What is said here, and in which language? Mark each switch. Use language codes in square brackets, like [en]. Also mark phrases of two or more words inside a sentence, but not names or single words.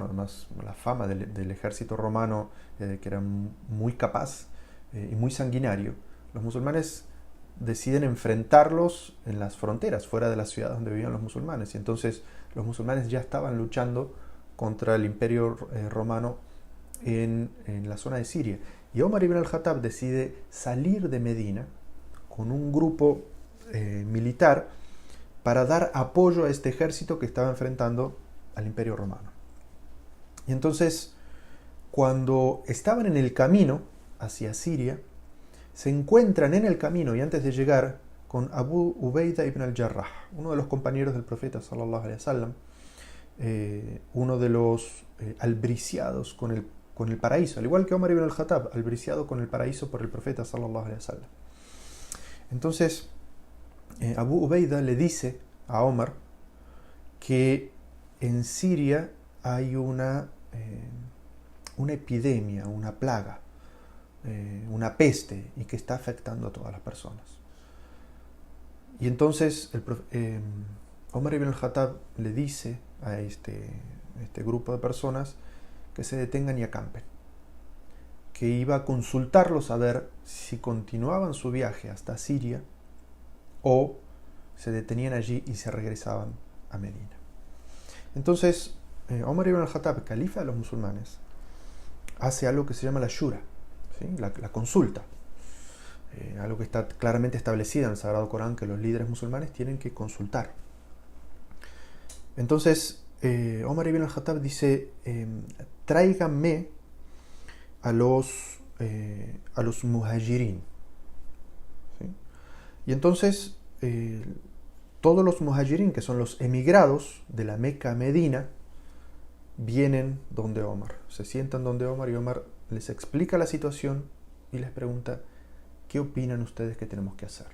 [es] Además, la fama del ejército romano, que era muy capaz y muy sanguinario. Los musulmanes deciden enfrentarlos en las fronteras, fuera de las ciudades donde vivían los musulmanes. Y entonces los musulmanes ya estaban luchando contra el imperio romano en la zona de Siria. Y Omar ibn al-Khattab decide salir de Medina con un grupo militar para dar apoyo a este ejército que estaba enfrentando al imperio romano. Y entonces, cuando estaban en el camino hacia Siria, se encuentran en el camino y antes de llegar con Abu Ubaidah ibn al-Jarrah, uno de los compañeros del profeta [ar] صلى الله عليه وسلم, [es] uno de los albriciados con el paraíso, al igual que Omar ibn al-Khattab, albriciado con el paraíso por el profeta [ar] صلى الله عليه وسلم. [es] Entonces, Abu Ubaidah le dice a Omar que en Siria hay una epidemia, una plaga, una peste, y que está afectando a todas las personas. Y entonces Omar ibn al-Khattab le dice a este grupo de personas que se detengan y acampen, que iba a consultarlos a ver si continuaban su viaje hasta Siria o se detenían allí y se regresaban a Medina. Entonces Omar ibn al-Khattab, califa de los musulmanes, hace algo que se llama la shura, ¿sí? la consulta, algo que está claramente establecido en el Sagrado Corán, que los líderes musulmanes tienen que consultar. Entonces Omar ibn al-Khattab dice: tráiganme a los muhajirin, ¿sí? Y entonces todos los muhajirin, que son los emigrados de la Meca a Medina, vienen donde Omar, se sientan donde Omar, y Omar les explica la situación y les pregunta: ¿qué opinan ustedes que tenemos que hacer?